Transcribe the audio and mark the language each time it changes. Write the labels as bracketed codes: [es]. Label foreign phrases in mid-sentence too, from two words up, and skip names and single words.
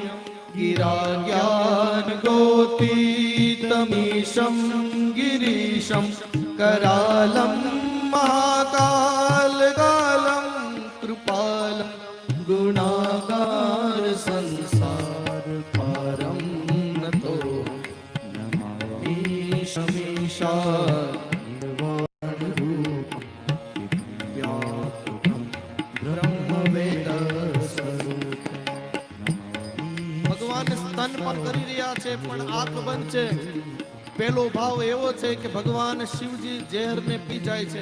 [sa] गिरा ज्ञान गोतीतमीशम गिरीशम करालम महाकाल कालम कृपालम गुणागार संसार पारम नतो नमामि शमीशा [gu] સ્તન પર કરી રહ્યા છે પણ આંખ બંધ છે. પેલો ભાવ એવો છે કે ભગવાન શિવજી ઝેરને પી જાય છે.